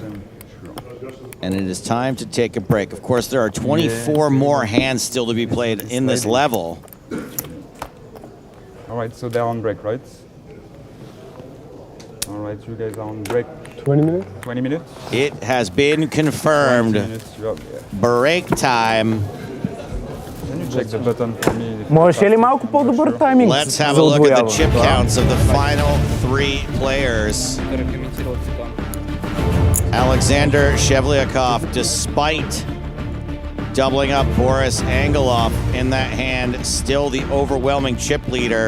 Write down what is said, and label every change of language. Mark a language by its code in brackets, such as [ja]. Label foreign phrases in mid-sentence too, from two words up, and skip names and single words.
[en] And it is time to take a break. Of course, there are 24 more hands still to be played in this level. All right, so they're on break, right? All right, you guys are on break. 20 minutes? 20 minutes? It has been confirmed. 20 minutes, yeah. Break time. Can you check the button for me? [bg] Можеш ли малко по-добър тайминг? [en] Let's have a look at the chip counts of the final 3 players. Alexander Shevlyakov, despite doubling up Boris Angelov in that hand, still the overwhelming chip leader.